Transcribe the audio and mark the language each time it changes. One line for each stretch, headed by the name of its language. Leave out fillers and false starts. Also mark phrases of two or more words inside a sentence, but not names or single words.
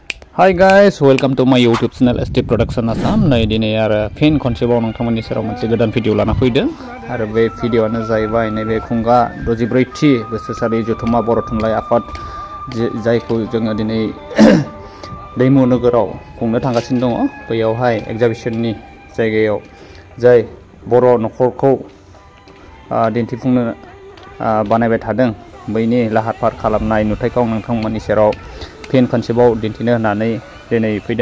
English: Hi guys, welcome to my YouTube channel ST Production Assam.
Bodo: नै दिनै आरो फिन खनसेबाव नोंथांमोननि सेराव मोनसे गोदान भिडिअ लाना फैदों आरो बे भिडिअआनो जाहैबाय नैबे खुंगा 64थि बोसोरसालि जथुम्मा बर' थुनलाइ आफाद जायखौ जोङो दिनै दैमु नोगोराव खुंनो थांगासिनो दङ। बैयावहाय एग्जिबिशननि जायगायाव जाय बर' नखरखौ दिन्थिफुंनो बानायबाय थादों बैनि लाहार फाहार खालामनाय नुथायखौ नोंथांमोननि सेराव फिन खनसेबाव दिन्थिनो होननानै दिनै फैदों।